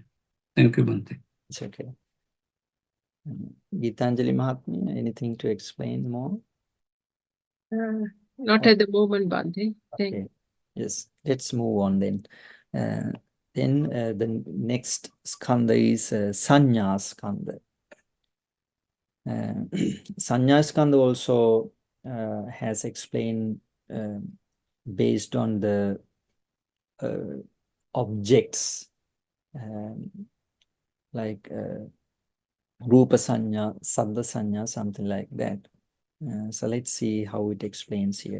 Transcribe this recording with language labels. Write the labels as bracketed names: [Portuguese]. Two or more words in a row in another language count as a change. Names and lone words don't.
[English] Thank you, Bante. It's okay. Gitanjali Mahatmya, anything to explain more? Not at the moment, Bante. Okay. Yes, let's move on then. Then the next skandha is [Pali] Sanya skandha. Sanya skandha [English] also has explained based on the objects like [Pali] Rupa Sanya, Saddha Sanya, [English] something like that. So let's see how it explains here.